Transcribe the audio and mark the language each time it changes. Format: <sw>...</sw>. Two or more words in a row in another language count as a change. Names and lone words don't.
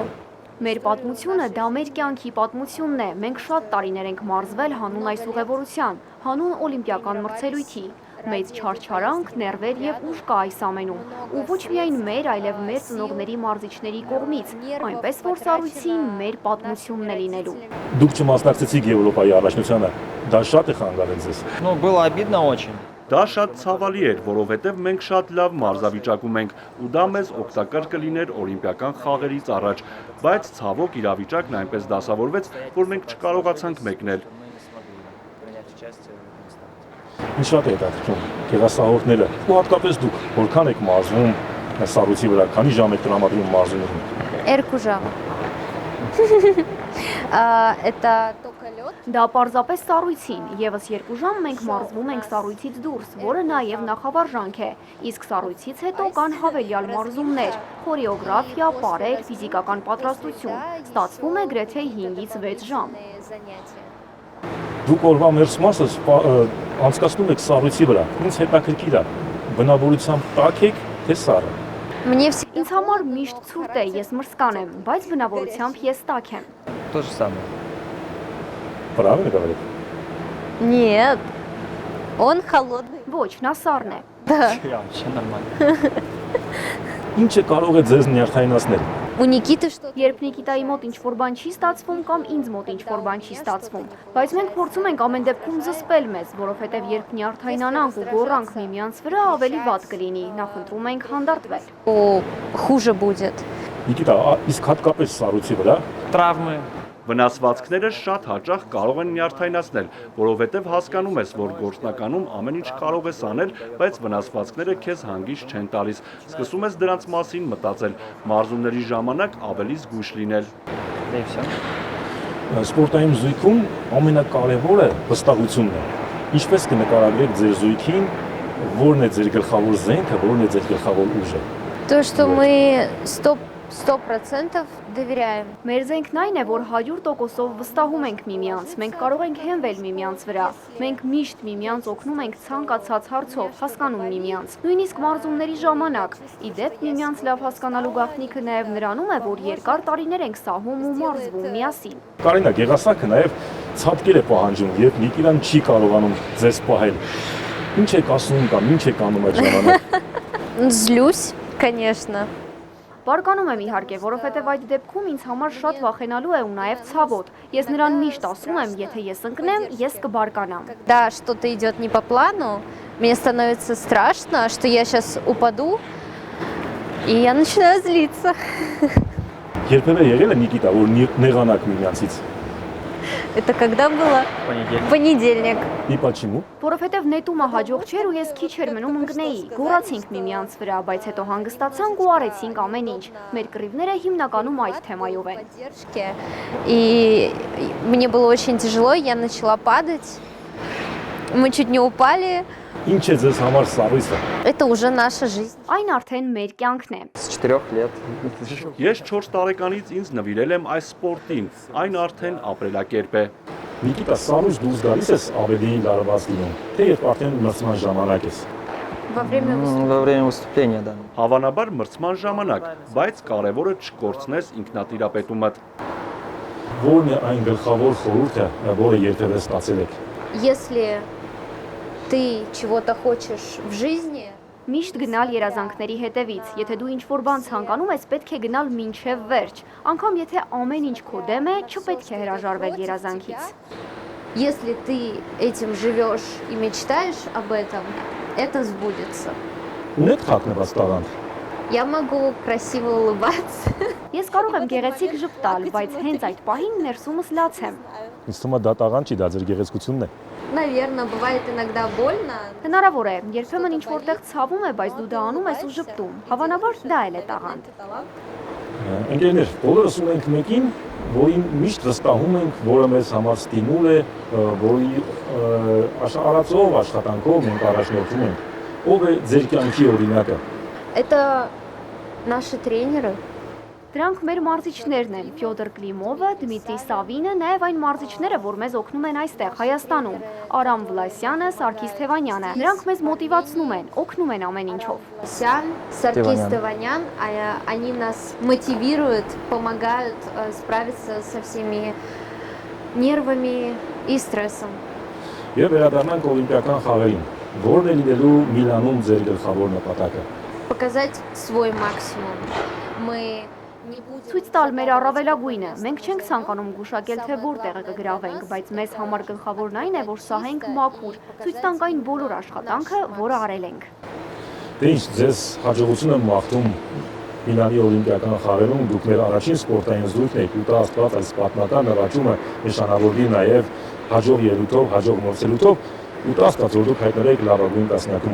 <hy>Մեր պատմությունը դա մեր կյանքի պատմությունն է։ Մենք շատ տարիներ ենք մարզվել հանուն այս ուղևորության, հանուն օլիմպիական մրցելույթի։ Մեծ չարչարանք, ներվեր եւ ուժ կա այս ամենում։ Ու ոչ միայն մեր, այլև մեր ծնողների մարզիչների կողմից, այնպես որ սառույցին մեր պատմությունն է լինելու։ Դուք չմասնակցեցիք Եվրոպայի առաջնությանը։ Դա շատ է խանգարել ձեզ։</hy> <ru>Ну, было обидно очень.</ru> <hy>Դա շատ ցավալի էր, որովհետև մենք շատ լավ մարզավիճակում ենք ու դա մեզ օգտակար կլիներ օլիմպիական խաղերից առաջ, բայց ցավոք իրավիճակն այնպես դասավորվեց, որ մենք չկարողացանք մեկնել։ Ինչ շատ է հետաքրքրում գեղասահորդները ու հատկապես դուք որքան եք մարզվում սառույցի վրա, քանի ժամ եք տրամադրում մարզումներին։ Երկու ժամ.</hy> <ru>Это только лед.</ru> <hy>Դա պարզապես սառույցին, եւս 2 ժամ մենք մարզվում ենք սառույցից դուրս, որը նաեւ նախավարժանք է։ Իսկ սառույցից հետո կան հավելյալ մարզումներ, խորեոգրաֆիա, պարեր, ֆիզիկական պատրաստություն։ Ստացվում է գրեթե 5-ից 6 ժամ։ Դուք օրվա մերձ մասը անցկացնում եք սառույցի վրա։ Ինձ հետաքրքիր է, բնավորությամբ տաք եք, թե սառը։</hy> <ru>Мне все</ru> <hy>Ինձ համար միշտ ցուրտ է, ես մրսկան եմ, բայց բնավորությամբ ես տաք եմ։</hy> <ru>То же самое. Правильно говорю։ Нет. Он холодный.</ru> <hy>Ոչ, նա սառն է։</hy> <ru>Вообще нормально.</ru> <hy>Ինչը կարող է ձեզ նյարդայնացնել։</hy> <ru>У Никиты что-то.</ru> <hy>Երբ Նիկիտայի մոտ ինչ-որ բան չի ստացվում կամ ինձ մոտ ինչ-որ бан չի ստացվում, բայց մենք փորձում ենք ամեն դեպքում զսպել մեզ, որովհետև երբ նյարդայնանանք ու գոռանք միմյանց վրա, ավելի վատ կլինի։ Նախընտրում ենք հանդարտվել։</hy> <ru>Хуже будет.</ru> <hy>Նիկիտա, իսկ հատկապես սառույցի վրա</hy> <ru>Травмы.</ru> <hy>Վնասվածքները շատ հաճախ կարող են նյարդայնացնել, որովհետև հասկանում ես, որ գործնականում ամեն ինչ կարող ես անել, բայց վնասվածքները քեզ հանգիստ չեն տալիս։ Սկսում ես դրանց մասին մտածել, մարզումների ժամանակ ավելի զգույշ լինել։</hy> <ru>Да и все.</ru> <hy>սպորտային զույգում ամենակարևորը վստահությունն է։ Ինչպես կնկարագրեք ձեր զույգին, որն է ձեր գլխավոր զենքը, որն է ձեր գլխավոր ուժը։</hy> <ru>То, что мы 100% доверяем.</ru> <hy>Մեր զենքն այն է, որ 100%-ով վստահում ենք միմյանց, մենք կարող ենք հենվել միմյանց վրա, մենք միշտ միմյանց օգնում ենք ցանկացած հարցով, հասկանում միմյանց, նույնիսկ մարզումների ժամանակ։ Ի դեպ, միմյանց լավ հասկանալու գաղտնիքը նաև նրանում է, որ երկար տարիներ ենք սահում ու մարզվում միասին։ Կարինա, գեղասահքը նաև ցատկել է պահանջում, երբ Նիկիտան չի կարողանում ձեզ պահել։ Ինչ եք ասում կամ ինչ եք անում այդ ժամանակ։</hy> <ru>Злюсь, конечно.</ru> <hy>Բարկանում եմ իհարկե, որովհետև այդ դեպքում ինձ համար շատ վախենալու է ու նաև ցավոտ։ Ես նրան միշտ ասում եմ, եթե ես ընկնեմ, ես կբարկանամ։</hy> <ru>Да, что-то идет не по плану. Мне становится страшно, что я сейчас упаду, и я начинаю злиться.</ru> <hy>Երբևէ եղել է Նիկիտա, որ նեղանակ միմյանցից։</hy> <ru>Это когда было? Понедельник. Понедельник. И почему?</ru> <hy>Որովհետև նետումը հաջող չէր ու ես քիչ էր մնում ընկնեի։ Գոռացինք միմյանց վրա, բայց հետո հանգստացանք ու արեցինք ամեն ինչ։ Մեր կռիվները հիմնականում այդ թեմայով են։</hy> <ru>Поддержки. И мне было очень тяжело, я начала падать. Мы чуть не упали.</ru> <hy>Ինչ է ձեզ համար սառույցը։</hy> <ru>Это уже наша жизнь.</ru> <hy>Այն արդեն մեր կյանքն է։</hy> <ru>С 4 лет.</ru> <hy>Ես 4 տարեկանից ինձ նվիրել եմ այս սպորտին, այն արդեն ապրելակերպ է։ Նիկիտա, սառույց դուրս գալիս ես ավելի լարված լինում, թե երբ արդեն մրցման ժամանակ ես։</hy> <ru>Во время выступления. Во время выступления, да.</ru> <hy>Հավանաբար մրցման ժամանակ, բայց կարևորը չկորցնես ինքնատիրապետումդ։ Որն է այն գլխավոր խորհուրդը, որը երբևէ ստացել եք։</hy> <ru>Если ты чего-то хочешь в жизни,</ru> <hy>Միշտ գնալ երազանքների հետևից։ Եթե դու ինչ-որ բան ցանկանում ես, պետք է գնալ մինչև վերջ։ Անկամ եթե ամեն ինչ քո դեմ է, չպետք է հրաժարվել երազանքից։</hy> <ru>если ты этим живешь и мечтаешь об этом, это сбудется.</ru> <hy>Ունեք թաքնված տաղանդ։</hy> <ru>Я могу красиво улыбаться.</ru> <hy>Ես կարող եմ գեղեցիկ ժպտալ, բայց հենց այդ պահին ներսումս լաց եմ։ Ինձ թվում է դա տաղանդ չի, դա ձեր գեղեցկությունն է։</hy> <ru>Наверное, бывает иногда больно.</ru> <hy>Հնարավոր է, երբեմն ինչ-որտեղ ցավում է, բայց դու դա անում ես ու ժպտում։ Հավանաբար դա էլ է տաղանդ։ Ընկերներ, բոլորս ունենք մեկին, որին միշտ վստահում ենք, որը մեզ համար ստիմուլ է, որի արածով, աշխատանքով մենք առաջնորդում ենք։ Ով է ձեր կյանքի օրինակը։</hy> <ru>Это наши тренеры.</ru> <hy>Դրանք մեր մարզիչներն են՝ Ֆյոդոր Կլիմովը, Դմիտրի Սավինը, նաև այն մարզիչները, որ մեզ օգնում են այստեղ Հայաստանում, Արամ Վլասյանը, Սարգիս Թևանյանը։ Նրանք մեզ մոտիվացնում են, օգնում են ամեն ինչով։</hy> <ru>Саркис Теванян, они нас мотивируют, помогают справиться со всеми нервами и стрессом.</ru> <hy>Եվ վերադառնանք օլիմպիական խաղերին։ Որն է լինելու Միլանում ձեր գլխավոր նպատակը։</hy> <ru>Показать свой максимум. Мы не будем...</ru> <hy>Ցույց տալ մեր առավելագույնը։ Մենք չենք ցանկանում գուշակել, թե որտեղը կգրավենք, բայց մեզ համար գլխավորն այն է, որ սահենք մաքուր, ցույց տանք այն բոլոր աշխատանքը, որը արել ենք։ Դե ինչ, ձեզ հաջողություն եմ մաղթում Միլանի օլիմպիական խաղերում, դուք մեր առաջին սպորտային զույգն եք, ու տա Աստված այս պատմական նվաճումը նշանավորվի նաև հաջող ելույթով, հաջող մրցելույթով, ու տա Աստված, որ դուք հայտնվեք լավագույն տասնյակում։</hy>